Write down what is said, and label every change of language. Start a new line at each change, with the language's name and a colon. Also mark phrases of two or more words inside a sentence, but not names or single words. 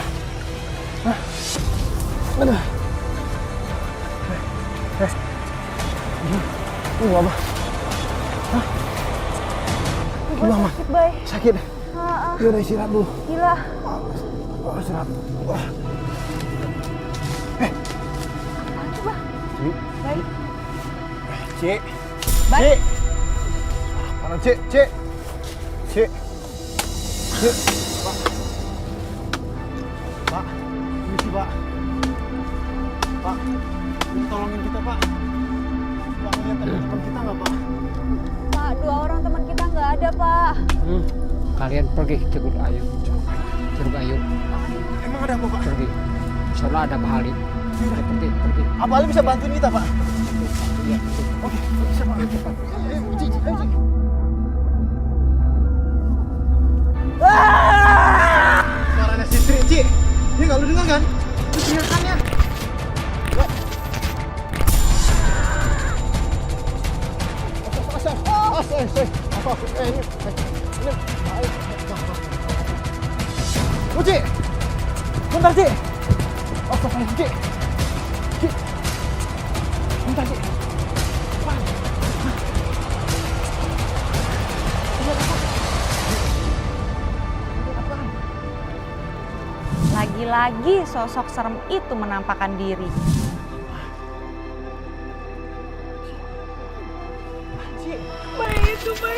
Indonesian: Hah? Aduh. Lu nggak apa? Hah? Gue Gimana? sakit, Bay. Sakit? Heeh. Ya udah istirahat dulu. Gila. Istirahat. Apaan tuh, Bah? Ci. Bay. Ci. Bay. Ci. Mana Ci? Ci. Ci. Ci. Pak. Pak. Misi, Pak. Pak. Ini tolongin kita, Pak. Pak, lihat teman-teman kita nggak, Pak? Pak, 2 orang teman kita nggak ada, Pak. Kalian pergi Curug Ayu. Curug Ayu, Emang ada apa, Pak? pergi. Soalnya ada Pak Ali. Udah, pergi. Apa Ali bisa bantuin kita, Pak? Iya. Oke, bisa, Pak. Ayo, Ci, ayo, Ci. Suaranya si Sri, Ci. Ini nggak lu dengar kan? Itu teriakannya. Ci, bentar, Ci. Astagfirullah, Ci. Ci. Bentar, Ci. Lagi-lagi sosok serem itu menampakkan diri. Baik itu, baik.